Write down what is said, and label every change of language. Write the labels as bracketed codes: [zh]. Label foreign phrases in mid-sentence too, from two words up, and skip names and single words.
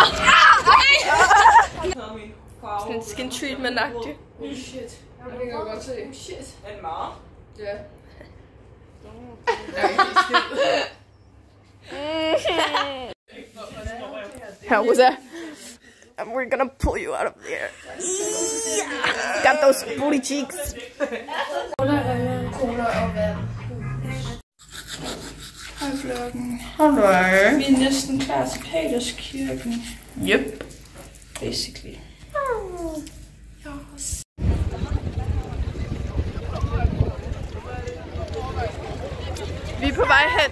[da] Sådan en [en] skin treatment- [da] agtig. Shit. Det kan jeg godt se. Shit. Er det meget? Ja. Her, Rosa. [en] We're gonna pull you out of there. Got those booty cheeks. [da] Hej vloggen. Hej. Vi er næsten klar til Peterskirken. [en] Yep. Basically. Yes. [da] Vi er på vej hen.